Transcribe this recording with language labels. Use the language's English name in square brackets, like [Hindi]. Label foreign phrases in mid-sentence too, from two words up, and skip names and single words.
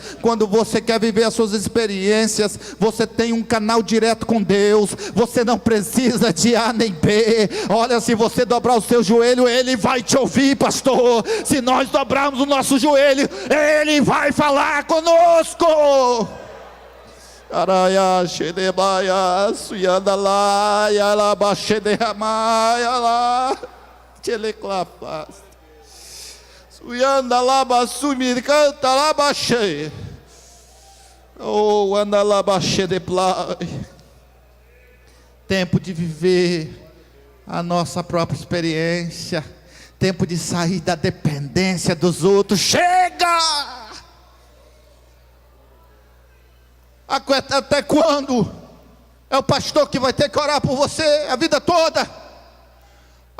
[Portuguese] Quando você quer viver as suas experiências, você tem um canal direto com Deus, você não precisa de A nem B. Olha, se você dobrar o seu joelho, Ele vai te ouvir, pastor. Se nós dobrarmos o nosso joelho, Ele vai falar conosco. Araya Shedebaia Suyandala Yalaba Shedehamaia lá Teleclafas Suyandalaba Sumircanta Labache Oh Andalaba Shedeplai. Tempo de viver a nossa própria experiência. Tempo de sair da dependência dos outros. Chega! Até quando? É o pastor que vai ter que orar por você a vida toda?